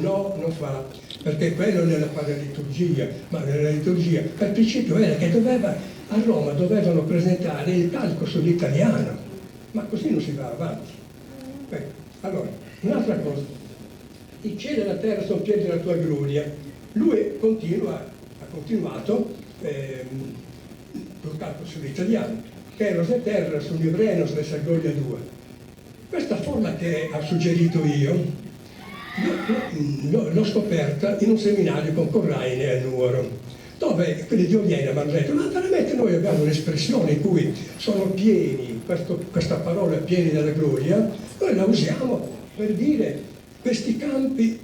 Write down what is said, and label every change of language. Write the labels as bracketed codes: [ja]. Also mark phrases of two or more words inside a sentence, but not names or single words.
[it] No, non fa, perché quello nella liturgia, ma nella liturgia, il principio era che a Roma dovevano presentare il calco sull'italiano, ma così non si va avanti. Allora, un'altra cosa, i cieli e la terra sono pieni della tua gloria. Lui ha continuato col calco sull'italiano, che [sc] eros e terra sono ibrenos de sa gloria tua. [it] Questa forma che ho suggerito io l'ho scoperta in un seminario con Corraine a Nuoro, dove quelli di Oliena mi hanno detto: ma veramente noi abbiamo un'espressione in cui sono pieni, questa parola pieni della gloria, noi la usiamo per dire questi campi.